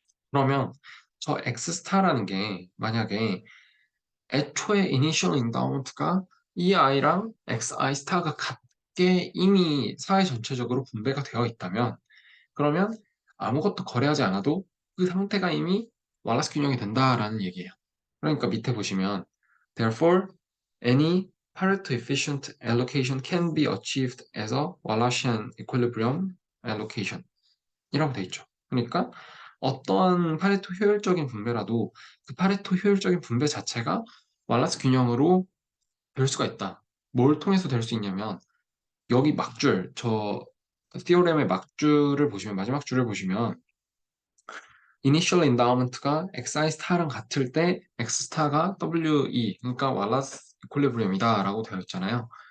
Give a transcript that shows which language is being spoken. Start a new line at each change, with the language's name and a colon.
Korean: 그러면 저 엑스스타라는 게 만약에 애초에 이니셜 인다운트가 이 아이랑 xi 스타가 같게 이미 사회 전체적으로 분배가 되어 있다면 그러면 아무것도 거래하지 않아도 그 상태가 이미 왈라스 균형이 된다라는 얘기예요. 그러니까 밑에 보시면
English: Therefore, any Pareto efficient allocation can be achieved as a Wallacean equilibrium allocation
Korean: 이라고 돼 있죠. 그러니까 어떠한 파레토 효율적인 분배라도 그 파레토 효율적인 분배 자체가 왈라스 균형으로 될 수가 있다. 뭘 통해서 될 수 있냐면 여기 막줄, 저 티오렘의 막줄을 보시면 마지막 줄을 보시면 initial endowment가 xi 스타랑 같을 때 x 스타가 we 그러니까 왈라스 이퀄리브리엄이다라고 되어 있잖아요.